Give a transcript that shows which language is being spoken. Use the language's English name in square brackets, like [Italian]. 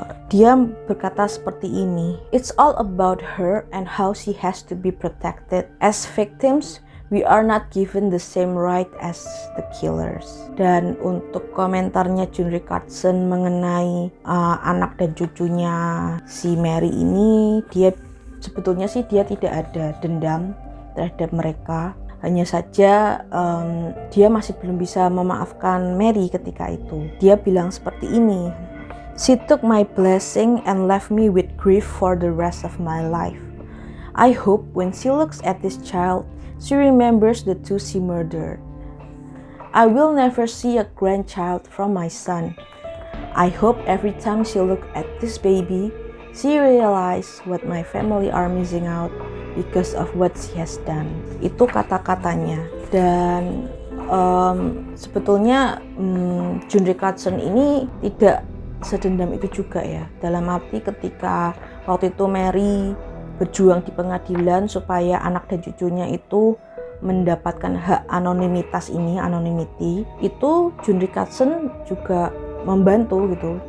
[Indonesian] Dia berkata seperti ini, [English] "It's all about her and how she has to be protected. As victims, we are not given the same right as the killers." [Indonesian] Dan untuk komentarnya June Richardson mengenai anak dan cucunya si Mary ini, dia sebetulnya sih dia tidak ada dendam terhadap mereka. Hanya saja dia masih belum bisa memaafkan Mary ketika itu. Dia bilang seperti ini, [English] "She took my blessing and left me with grief for the rest of my life. I hope when she looks at this child, she remembers the two she murdered. I will never see a grandchild from my son. I hope every time she looks at this baby, she realizes what my family are missing out because of what she has done." [Indonesian] Itu kata-katanya. Dan sebetulnya June Richardson ini tidak sedendam itu juga ya. Dalam arti ketika waktu itu Mary berjuang di pengadilan supaya anak dan cucunya itu mendapatkan hak anonimitas ini, anonymity, itu June Richardson juga membantu gitu.